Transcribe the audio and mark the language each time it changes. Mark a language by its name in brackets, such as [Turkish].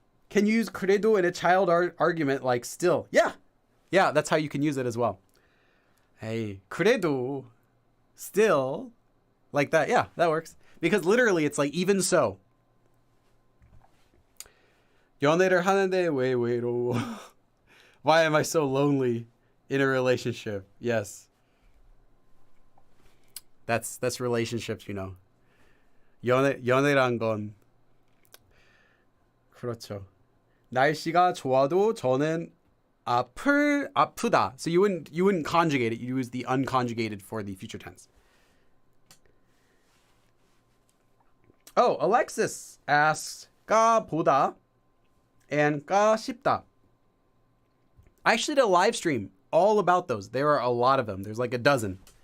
[English] Can you use 그래도 in a child argument like still? Yeah, that's how you can use it as well. Hey, 그래도, still, like that. Yeah, that works. Because literally it's like even so. [Korean] 연애를 하는데 왜 외로워? [English] Why am I so lonely in a relationship? Yes. That's relationships, [Korean] 연애란 건 그렇죠. 날씨가 좋아도 저는 아프다. [English] So you wouldn't conjugate it. You use the unconjugated for the future tense. Oh, Alexis asks 까보다 and 까쉽다. I actually did a live stream all about those. There are a lot of them. There's like a dozen.